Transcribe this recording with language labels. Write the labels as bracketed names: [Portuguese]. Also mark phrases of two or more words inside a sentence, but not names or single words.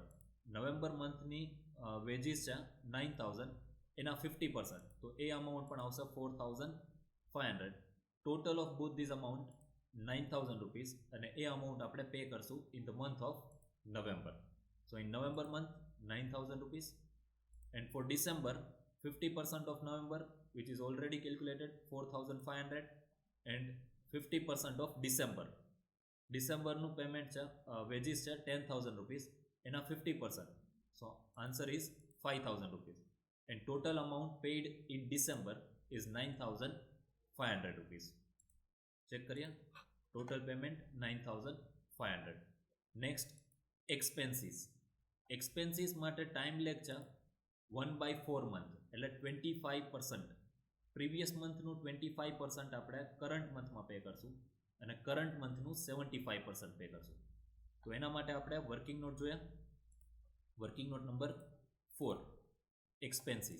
[English] November monthની wages [Gujarati] છે 9,000, એના 50%, તો એ અમાઉન્ટ પણ આવશે 4,500. [English] total of both this amount 9,000 rupees, [Gujarati] અને એ અમાઉન્ટ આપણે પે કરશું [English] in the month of November. so in November month 9,000 rupees, and for December 50% of November, which is already calculated 4,500, and 50% of December. [Gujarati] ડિસેમ્બરનું પેમેન્ટ છે વેજીસ છે 10,000 રૂપીસ, એના 50%. [English] so answer is 5,000 rupees. and total amount paid in December is 9,500 rupees. Check करिए, total payment 9,500. Next, expenses. Expenses માટે time leg છે 1/4 month એટલે 25%. previous monthનું [Gujarati] 25% આપણે [English] current monthમાં pay [Gujarati] કરશું અને [English] current monthનું [Gujarati] 75% પે કરશું. તો એના માટે આપણે [English] working note [Gujarati] જોયા. [English] working note number 4, expenses.